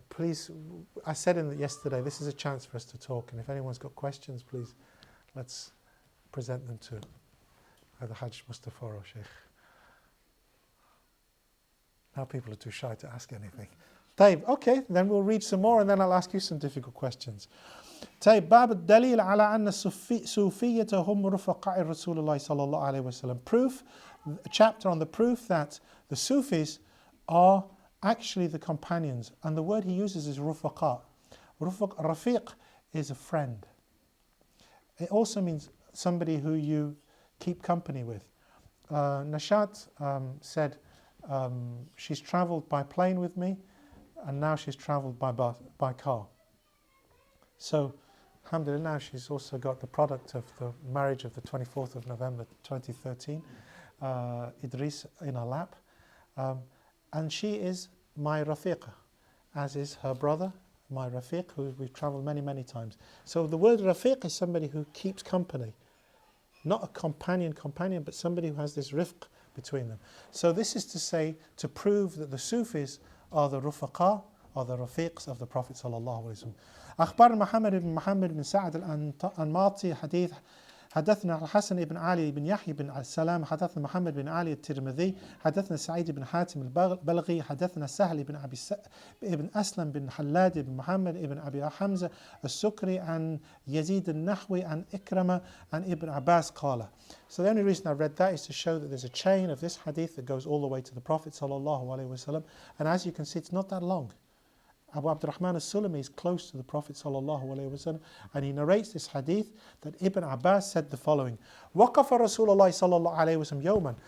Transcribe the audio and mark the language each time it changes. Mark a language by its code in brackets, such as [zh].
[en] Please, I said yesterday, this is a chance for us to talk, and if anyone's got questions, please, let's present them to either Hajj Mustafa or Shaykh. Now people are too shy to ask anything. Tayyib, okay, then we'll read some more and then I'll ask you some difficult questions. [ar] طيب باب الدليل على أن الصوفية هم رفقاء رسول الله صلى الله عليه وسلم. [en] Proof, a chapter on the proof that the Sufis are actually the companions, and the word he uses is rufaqa. Rafiq is a friend. It also means somebody who you keep company with. Nashat said she's travelled by plane with me, and now she's travelled by car. So, alhamdulillah, now she's also got the product of the marriage of the 24th of November 2013, Idris in her lap. And she is my rafiqa, as is her brother, my rafiq, who we've travelled many, many times. So the word rafiq is somebody who keeps company. Not a companion, but somebody who has this rifq between them. So this is to say, to prove that the Sufis are the rufaqa, are the rafiqs of the Prophet sallallahu alaihi wasallam. [ar] أخبار محمد بن سعد الأنماطي حديث حدثنا الحسن بن علي بن يحيى بن السلام حدثنا محمد بن علي الترمذي حدثنا سعيد بن حاتم البلغي حدثنا سهل بن ابن أسلم بن حلاد بن محمد بن أبي حمزة السكري عن يزيد النحوي عن إكرمة عن ابن عباس قال. [en] So the only reason I read that is to show that there's a chain of this hadith that goes all the way to the Prophet sallallahu alaihi wasallam, and as you can see, it's not that long. Abu Abdurrahman al-Sulami is close to the Prophet sallallahu alaihi wasallam, and he narrates this hadith that Ibn Abbas said the following: [ar] وقف رسول الله صلى الله عليه وسلم يوما.